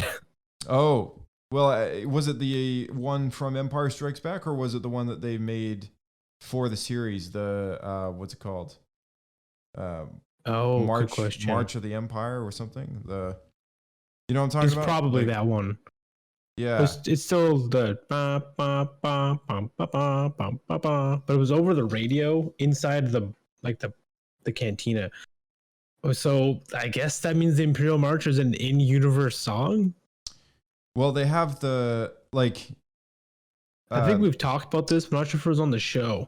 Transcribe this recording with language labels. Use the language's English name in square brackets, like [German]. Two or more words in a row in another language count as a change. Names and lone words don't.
[English] Oh, well, was it the one from Empire Strikes Back, or was it the one that they made for the series? The, what's it called? Good question. March of the Empire or something? You know what I'm talking about? It's probably that one. Yeah. It's still the ba, ba, ba, bum, ba, ba, bum, ba, ba, but it was over the radio inside the cantina. So I guess that means the Imperial March is an in-universe song? Well, they have the, like... I think we've talked about this, but I'm not sure if it was on the show.